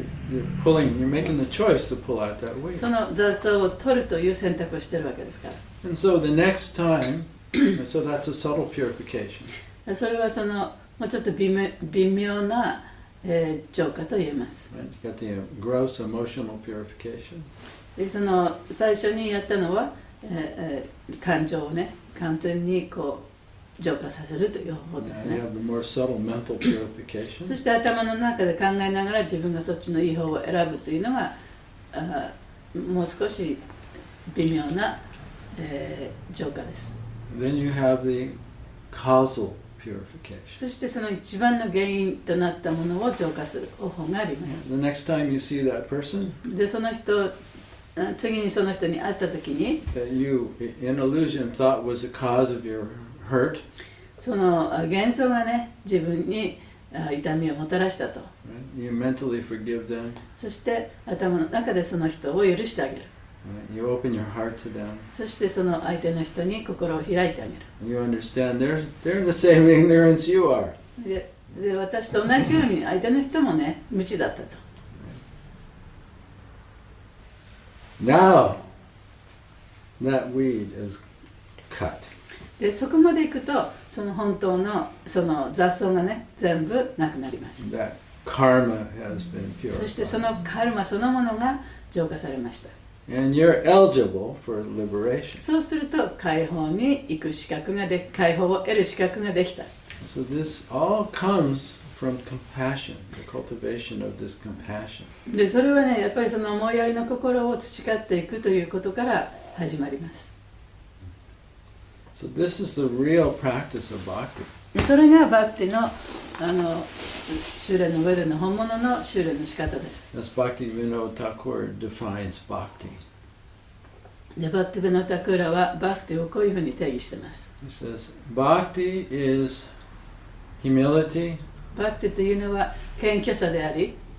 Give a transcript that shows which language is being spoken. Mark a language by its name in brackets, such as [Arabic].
[English] You're making the choice to pull out that weed. [Japanese] その雑草を取るという選択をしてるわけですから。 [English] And so the next time, so that's a subtle purification. [Japanese] それはそのもうちょっと微妙な、浄化と言えます。 [English] Right? You got the gross emotional purification. [Japanese] でその最初にやったのは、感情をね完全にこう浄化させるという方法です [English] And [Japanese] ね。 [English] you have the more subtle mental [Japanese] そ [English] purification. [Japanese] して頭の中で考えながら自分がそっちのいい方を選ぶというのがもう少し微妙な、浄化です。 [English] Then you have the causal purification. [Japanese] そしてその一番の原因となったものを浄化する方法があります。 [English] The next time you see that person [Japanese] でその人次にその人に会った時に [English] that you in illusion thought was the cause of your hurt, [Japanese] その幻想がね自分に痛みをもたらしたと。 [English] right? You mentally forgive them. [Japanese] そして頭の中でその人を許してあげる。 [English] Right? You open your heart to them. [Japanese] そしてその相手の人に心を開いてあげる。 [English] You understand they're in the same ignorance you are. [Japanese] で私と同じように相手の人もね無知だったと。 [English] Now that weed is cut. [Japanese] でそこまでいくとその本当のその雑草がね全部なくなります。 [English] That karma has been [Japanese] そしてそ [English] purified. [Japanese] のカルマそのものが浄化されました。 [English] And you're eligible for liberation. [Japanese] そうすると解放に行く資格が解放を得る資格ができた。 [English] So this all comes from compassion, the cultivation of this compassion. [Japanese] でそれはねやっぱりその思いやりの心を培っていくということから始まります。 [English] So this is the real practice of bhakti. [Japanese] それがバクティの修練の上での本物の修練の仕方です。 [English] As Bhakti Vinod Thakur defines bhakti. [Japanese] でバクティ・ベノタクーラはバクティをこういうふうに定義しています。 [English] He says, bhakti is humility, [Japanese] バクティというのは謙虚さであり、